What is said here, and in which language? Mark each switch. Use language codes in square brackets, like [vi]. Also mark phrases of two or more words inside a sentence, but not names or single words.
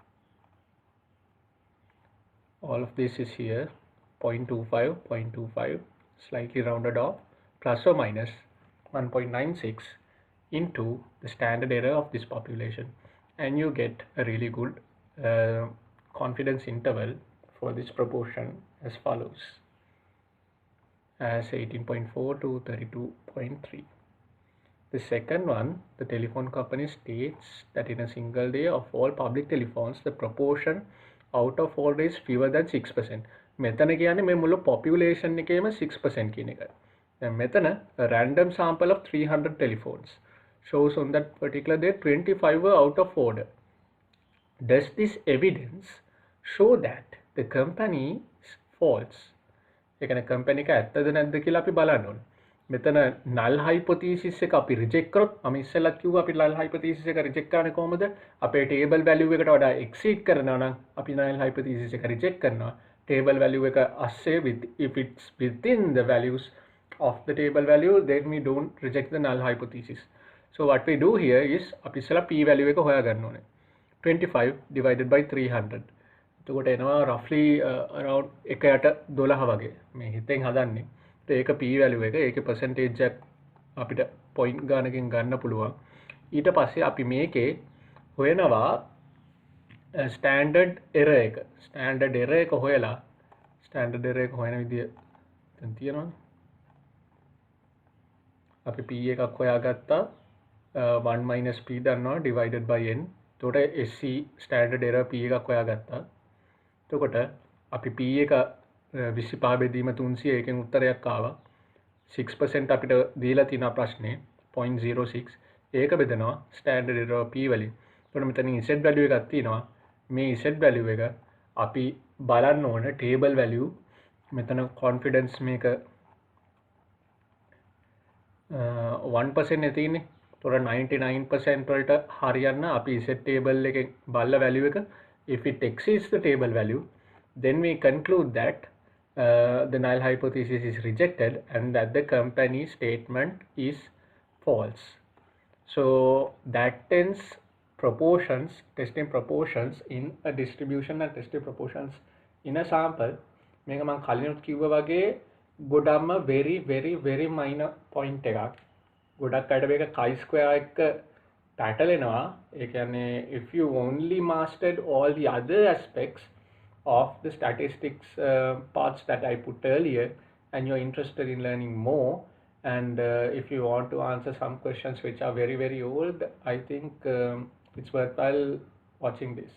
[en] All of this is here, 0.25, 0.25, slightly rounded off, plus or minus 1.96 into the standard error of this population, and you get a really good confidence interval for this proportion as follows, as 18.4 to 32.3. The second one, the telephone company states that in a single day of all public telephones, the proportion out of order is fewer than 6%. [si] මෙතන කියන්නේ මේ මුළු population එකේම 6% කියන එකයි. දැන් මෙතන [en] a random sample of 300 telephones shows on that particular day 25 were out of order. Does this evidence show that the company is false? [si] ඒ කියන්නේ company එක ඇත්තද නැද්ද කියලා අපි බලන්න ඕනේ. මෙතන [en] null hypothesis [si] එක අපි reject කරොත්, මම ඉස්සෙල්ලත් කිව්වා අපි [en] null hypothesis [si] එක reject කරන්නේ කොහොමද? අපේ [en] table value [si] එකට වඩා exceed කරනවා නම් අපි [en] null hypothesis [si] එක reject කරනවා. [en] Table value එක ASCII if it's within the values of the table value, then we don't reject the null hypothesis. So what we do here is [si] අපි ඉස්සෙල්ලා [en] p value [si] එක හොයාගන්න ඕනේ. [en] 25 divided by 300. [si] එතකොට එනවා [en] roughly around [si] 1/12 වගේ. මේ හිතෙන් හදන්නේ. ඒක [en] p value [si] එක, ඒකේ percentage එක අපිට point ගානකින් ගන්න පුළුවන්. ඊට පස්සේ අපි මේකේ හොයනවා [en] standard error [si] එක. [en] standard error [si] එක හොයලා [en] standard error [si] එක හොයන විදිය දැන් තියෙනවනේ. අපි p එකක් හොයාගත්තා, [en] 1 minus p [si] දන්නවා [en] divided by n. [si] එතකොට [en] SC standard error p [si] එකක් හොයාගත්තා. එතකොට අපි p එක 25 බෙදීම 300 එකෙන් උත්තරයක් ආවා. 6% අපිට දීලා තියෙන ප්‍රශ්නේ 0.06. ඒක බෙදනවා [en] standard error p [si] වලින්. එතකොට මෙතනින් [en] z value [si] එකක් තියෙනවා. මේ [en] z value [si] එක අපි බලන්න ඕන [en] table value. [si] මෙතන confidence මේක 1% නේ තියෙන්නේ. එතකොට 99% වලට හරියන්න අපි [en] z table [si] එකෙන් බලලා value එක, [en] if it exceeds the table value, then we conclude that the null hypothesis is rejected and that the company statement is false. So that tends proportions, testing proportions in a distribution and testing proportions in a sample. [si] මේක මම කලිනුත් කිව්වා වගේ ගොඩක්ම [en] very minor point [si] එකක්. ගොඩක් අයට මේක chi-square එක පැටලෙනවා. ඒ කියන්නේ [en] if you only mastered all the other aspects of the statistics parts that I put earlier, and you're interested in learning more, and if you want to answer some questions which are very old, I think it's worthwhile watching this.